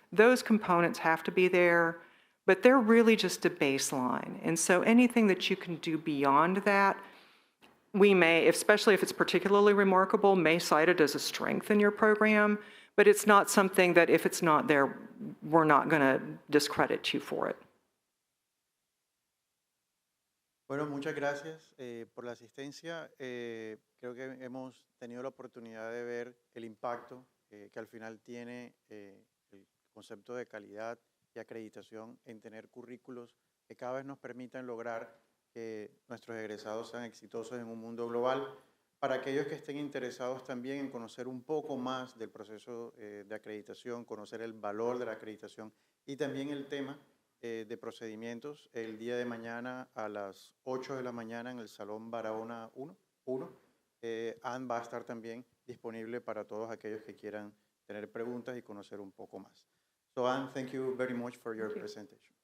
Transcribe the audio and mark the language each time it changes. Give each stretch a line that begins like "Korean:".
English: Those components have to be there, but they're really just a baseline. And so anything that you can do beyond that, we may, especially if it's particularly remarkable, may cite it as a strength in your program, but it's not something that if it's not there, we're not going to discredit you for it.
Spanish: Bueno, muchas gracias por la asistencia. Creo que hemos tenido la oportunidad de ver el impacto que al final tiene el concepto de calidad y acreditación en tener currículos que cada vez nos permitan lograr que nuestros egresados sean exitosos en un mundo global. Para aquellos que estén interesados también en conocer un poco más del proceso de acreditación, conocer el valor de la acreditación y también el tema de procedimientos, el día de mañana a las 8 de la mañana en el Salón Barahona 1, Anne va a estar también disponible para todos aquellos que quieran tener preguntas y conocer un poco más.
English: So Anne, thank you very much for your presentation.